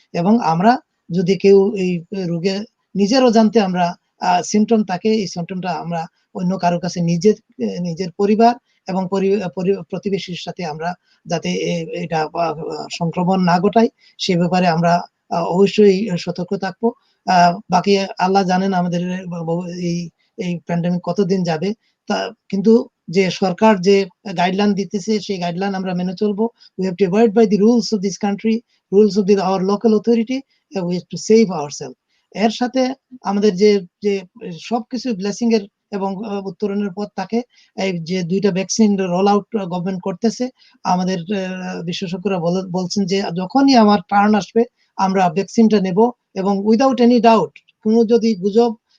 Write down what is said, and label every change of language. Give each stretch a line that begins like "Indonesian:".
Bangla: এবং আমরা যদি কেউ এই রোগে নিজেরও জানতে আমরা সিমটম থাকে, এই সিমটমটা আমরা অন্য কারো কাছে নিজের পরিবার এবং প্রতিবেশীর সাথে আমরা যাতে এটা সংক্রমণ না ঘটাই, সে ব্যাপারে আমরা অবশ্যই সতর্ক থাকবো। বাকি আল্লাহ জানেন আমাদের এই প্যান্ডেমিক কতদিন যাবে। কিন্তু যে সরকার যে গাইডলাইন দিতেছে, সেই গাইডলাইন আমরা মেনে চলবো।
English: we have to abide by the rules of this country, rules of our local authority, we have to save ourselves.
Bangla: এর সাথে আমাদের যে সবকিছু ব্লেসিং এর এবং উত্তরণের পথ থাকে, এই যে 2টা ভ্যাকসিন রোল আউট গভর্নমেন্ট করতেছে, আমাদের বিশেষজ্ঞরা বলছেন যে যখনই আমার টার্ন আসবে আমরা ভ্যাকসিনটা নেব, এবং
English: without any doubt,
Bangla: কোনো যদি গুজব